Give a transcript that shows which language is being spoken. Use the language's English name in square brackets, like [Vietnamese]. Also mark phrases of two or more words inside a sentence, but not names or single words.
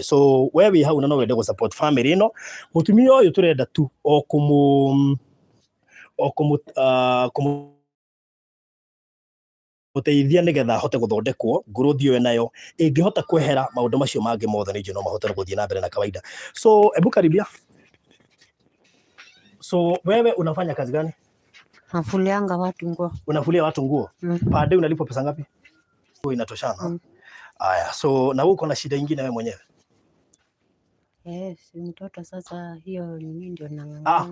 [Kikuyu] So wewe hau na no wende gu support family ino mutumia uyu turenda tu muteithia nigetha hote guthondekwo growth yo nayo ingihota kwehera maundu macio mangi mothe ni no mahote guthie na mbere na kawaida. [Swahili] So ebu karibia. So wewe unafanya kazi gani? Nafulianga watu nguo. Unafulia watu nguo? [English] Per day [Swahili] unalipwa pesa ngapi? Nguo inatoshana? Aya, so na uko na shida nyingine wewe mwenyewe? Yes, mtoto sasa hiyo ni ndio nang'ang'ana.